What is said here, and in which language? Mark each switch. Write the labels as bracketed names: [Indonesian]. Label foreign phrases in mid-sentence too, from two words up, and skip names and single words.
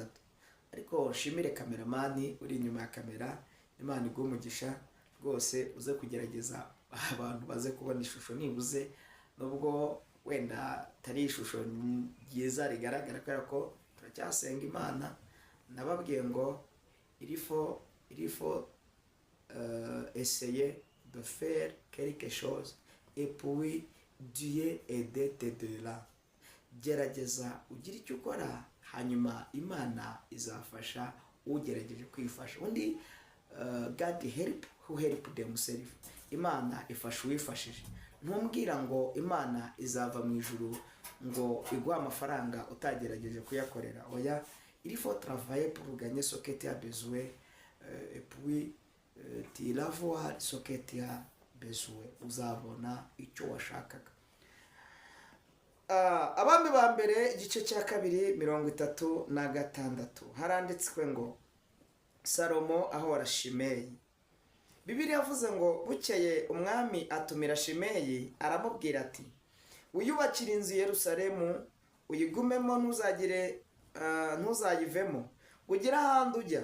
[Kinyarwanda] Ariko shimire kameramani uri inyuma ya kamera, Imana iguhe umugisha rwose, uze kugerageza abantu baze kubona ishusho nibuze, nubwo wenda tari ishusho ryiza rigaragara kubera ko turacyasenga Imana. Nababwiye ngo [French] il faut essayer de faire quelque chose et puis Dieu aidera. [Kinyarwanda] Gerageza ugira icyo ukora, hanyuma Imana izafasha ugerageje kwifasha. [English] Undi God help who help themselves. [Kinyarwanda] Imana ifasha uwifashije. Ntumbwira ngo Imana izava mu ijuru ngo iguha amafaranga utagerageje kuyakorera. Oya, [French] il faut travailler pour gagner ce que tu as besoin, et puis tu vas voir ce que tu as besoin. [Kinyarwanda] Uzabona icyo washakaga. Abami ba mbere igice cya 2:36 haranditswe ngo Salomo ahora Shimeyi. Bibiliya yavuze ngo bukeye umwami atumira Shimeyi aramubwira ati, wiyubakire inzu Yerusalemu, uyigumemo, ntuzayivemo, ugira ahandi ujya.